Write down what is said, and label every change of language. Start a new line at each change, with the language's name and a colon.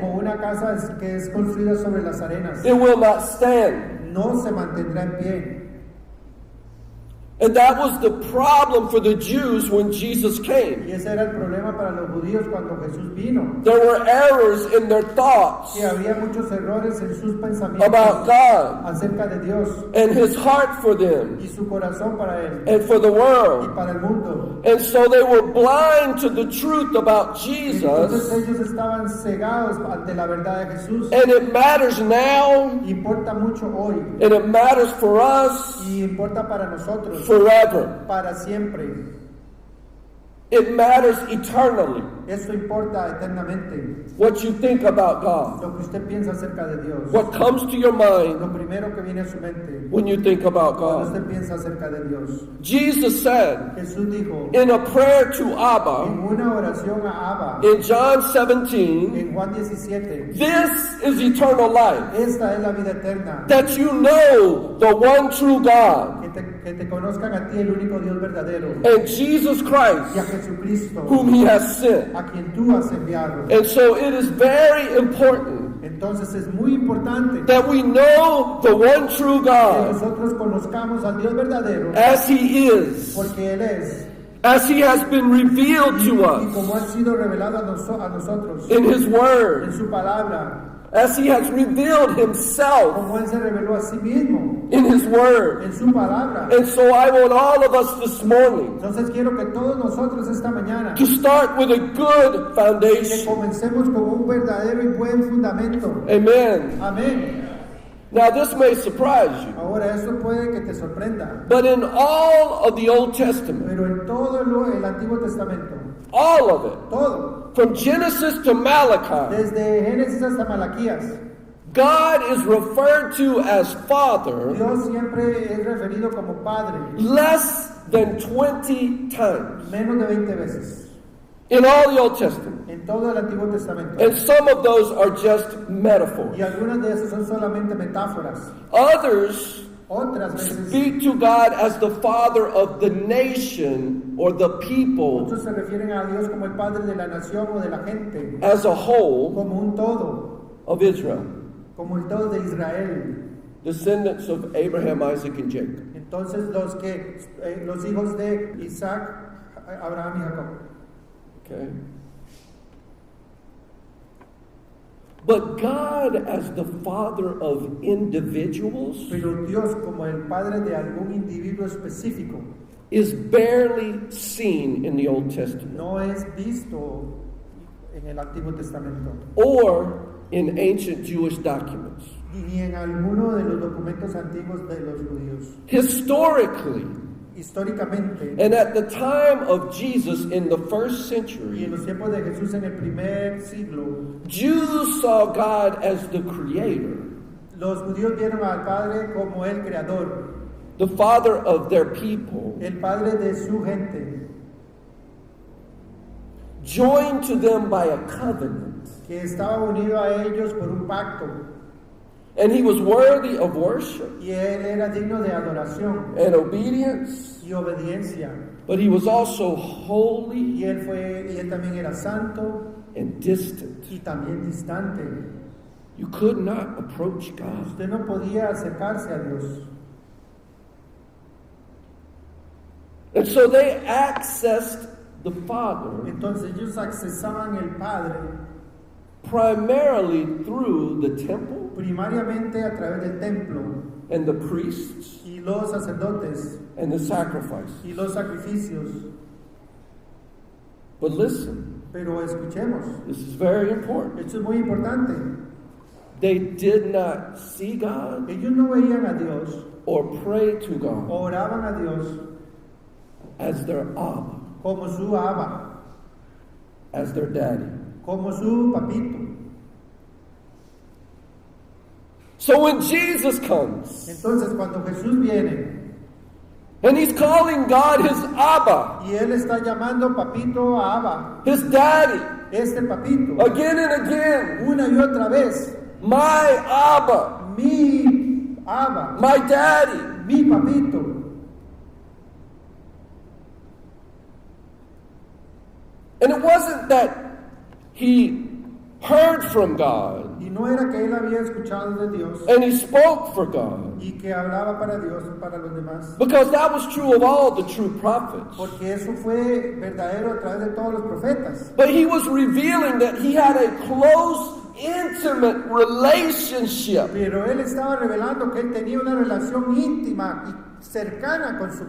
Spanish: como una casa que es construida sobre las arenas,
English: it will not stand.
Spanish: no se mantendrá en pie.
English: And that was the problem for the Jews when Jesus came.
Spanish: Y ese era el problema para los judíos cuando Jesús vino.
English: There were errors in their thoughts
Spanish: Que había muchos errores en sus pensamientos
English: about God
Spanish: acerca de Dios
English: and his heart for them
Spanish: y su corazón para Él
English: and for the
Spanish: y
English: world.
Spanish: para el mundo.
English: And so they were blind to the truth about
Spanish: Entonces
English: Jesus.
Spanish: ellos estaban cegados ante la verdad de Jesús.
English: And it matters now,
Spanish: Importa mucho hoy
English: and it matters for us
Spanish: y importa para nosotros
English: forever.
Spanish: para siempre.
English: It matters eternally
Spanish: Eso importa eternamente.
English: what you think about God,
Spanish: Lo que usted piensa acerca de Dios.
English: what comes to your mind
Spanish: Lo primero que viene a su mente
English: when you think about
Spanish: cuando
English: God.
Spanish: usted piensa acerca de Dios.
English: Jesus said
Spanish: Jesús dijo
English: in a prayer to Abba
Spanish: en una oración a Abba
English: in John 17,
Spanish: en Juan 17,
English: this is eternal life,
Spanish: esta es la vida eterna,
English: that you know the one true God
Spanish: que te conozcan a ti el único Dios verdadero
English: and Jesus
Spanish: y a
English: Christ
Spanish: Jesucristo
English: whom he has sent.
Spanish: a quien tú has enviado.
English: And so it is very important
Spanish: Entonces es muy importante
English: that we know the one true
Spanish: que
English: God
Spanish: nosotros conozcamos al Dios verdadero
English: as he is,
Spanish: porque Él es
English: as he has been revealed to
Spanish: y como
English: us
Spanish: ha sido revelado a nosotros
English: in his
Spanish: en
English: word,
Spanish: su palabra,
English: as he has revealed himself
Spanish: como Él se reveló a sí mismo
English: in his word.
Spanish: en su palabra.
English: And so I want all of us this morning
Spanish: Entonces quiero que todos nosotros esta mañana
English: to start with a good
Spanish: que
English: foundation.
Spanish: comencemos con un verdadero y buen fundamento.
English: Amen.
Spanish: Amén.
English: Now this may surprise you,
Spanish: Ahora eso puede que te sorprenda,
English: but in all of the Old Testament,
Spanish: pero en todo el Antiguo Testamento,
English: all of it,
Spanish: todo,
English: from Genesis to Malachi,
Spanish: desde Génesis hasta Malaquías,
English: God is referred to as Father
Spanish: Dios siempre es referido como Padre,
English: less than 20 times
Spanish: menos de 20 veces,
English: in all the Old Testament.
Spanish: en todo el Antiguo Testamento.
English: And some of those are just metaphors.
Spanish: Y algunas de esas son solamente metáforas.
English: Others
Spanish: Otras veces,
English: speak to God as the Father of the nation or the people
Spanish: muchos se refieren a Dios como el Padre de la nación o de la gente,
English: as a whole
Spanish: como un todo,
English: of Israel,
Spanish: como el todo de Israel.
English: descendants of Abraham, Isaac, and Jacob.
Spanish: Entonces los hijos de Isaac, Abraham y Jacob.
English: Okay? But God, as the Father of individuals,
Spanish: Pero Dios como el Padre de algún individuo específico
English: is barely seen in the Old Testament
Spanish: no es visto en el Antiguo Testamento
English: or in ancient Jewish documents.
Spanish: ni en alguno de los documentos antiguos de los judíos.
English: Historically,
Spanish: Históricamente,
English: and at the time of Jesus in the first
Spanish: y en
English: century,
Spanish: los tiempos de Jesús en el primer siglo,
English: Jews saw God as the creator,
Spanish: los judíos vieron al Padre como el creador,
English: the father of their people,
Spanish: el Padre de su gente,
English: joined to them by a covenant.
Spanish: que estaba unido a ellos por un pacto,
English: And he was worthy of worship
Spanish: y Él era digno de adoración
English: and obedience,
Spanish: y obediencia.
English: but he was also holy
Spanish: Y Él también era santo
English: and distant.
Spanish: y también distante.
English: You could not approach God.
Spanish: Usted no podía acercarse a Dios.
English: And so they accessed the Father
Spanish: Entonces ellos accesaban el Padre
English: primarily through the temple
Spanish: primariamente a través del templo
English: and the priests
Spanish: y los sacerdotes
English: and the sacrifice.
Spanish: y los sacrificios.
English: But listen,
Spanish: Pero escuchemos,
English: this is very important.
Spanish: esto es muy importante.
English: They did not see God
Spanish: Ellos no veían a Dios,
English: or pray to God
Spanish: oraban a Dios
English: as their Abba,
Spanish: como su Abba,
English: as their daddy.
Spanish: como su papito.
English: So when Jesus comes
Spanish: Entonces cuando Jesús viene
English: and he's calling God his Abba,
Spanish: y Él está llamando papito a Abba,
English: his daddy,
Spanish: este papito,
English: again and again,
Spanish: una y otra vez,
English: my Abba,
Spanish: mi Abba,
English: my daddy,
Spanish: mi papito.
English: and it wasn't that he heard from God
Spanish: Y no era que él había escuchado de Dios
English: and he spoke for God,
Spanish: y que hablaba para Dios y para los demás,
English: because that was true of all the true prophets.
Spanish: porque eso fue verdadero a través de todos los profetas.
English: But he was revealing that he had a close, intimate relationship
Spanish: Pero él estaba revelando que él tenía una relación íntima y cercana con su